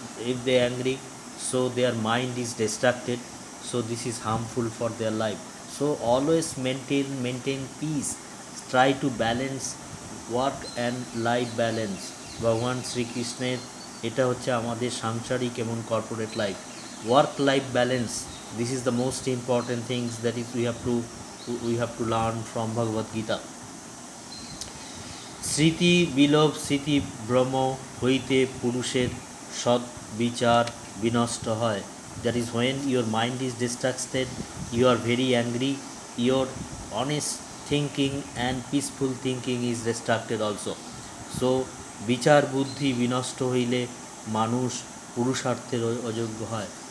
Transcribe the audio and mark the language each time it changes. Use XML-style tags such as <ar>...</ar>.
<en>If they angry, so their mind is distracted, so this is harmful for their life. So always maintain peace, try to balance work and life balance.</en> <bn>ভগবান শ্রীকৃষ্ণের এটা হচ্ছে আমাদের সাংসারিক এবং corporate life, work life balance.</bn> <en>This is the most important things that is we have to learn from Bhagavad Gita.</en> <bn>স্মৃতি বিলোপ, স্মৃতি ভ্রম হইতে পুরুষের সৎ বিচার বিনষ্ট হয়।</bn> <en>That is when your mind is distracted, you are very angry, your honest thinking and peaceful thinking is distracted also.</en> <bn>So বিচার বুদ্ধি বিনষ্ট হইলে মানুষ পুরুষার্থের অযোগ্য হয়।</bn>